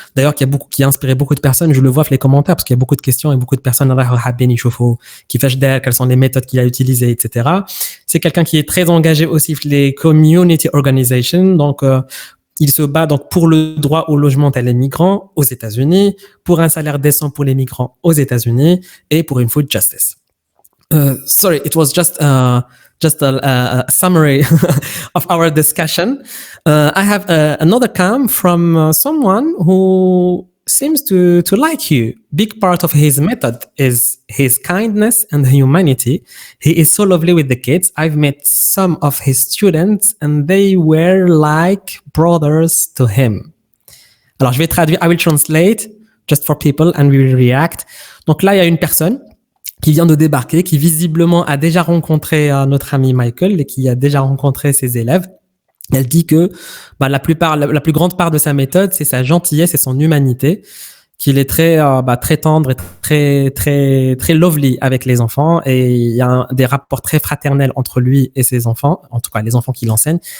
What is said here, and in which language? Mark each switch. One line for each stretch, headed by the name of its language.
French: D'ailleurs, qui a inspiré beaucoup de personnes. Je le vois dans les commentaires parce qu'il y a beaucoup de questions et beaucoup de personnes qui fâchent d'air, quelles sont les méthodes qu'il a utilisées, etc. C'est quelqu'un qui est très engagé aussi dans les
English: community organizations.
French: Donc, il se bat donc pour le droit au logement des migrants aux États-Unis, pour un salaire décent pour les migrants aux États-Unis et pour une
English: food justice. Sorry, it was just a summary of our discussion. I have another comment from someone who seems to like you. Big part of his method is his kindness and humanity. He is so lovely with the kids. I've met some of his students and they were like brothers to him.
French: Alors, je vais traduire.
English: I will translate just for people and we will react.
French: Donc là, il y a une personne qui vient de débarquer, qui visiblement a déjà rencontré notre ami Michael et qui a déjà rencontré ses élèves. Elle dit que la plus grande part de sa méthode, c'est sa gentillesse et son humanité, qu'il est très tendre et très très très lovely avec les enfants, et il y a des rapports très fraternels entre lui et ses enfants, en tout cas les enfants qu'il enseigne.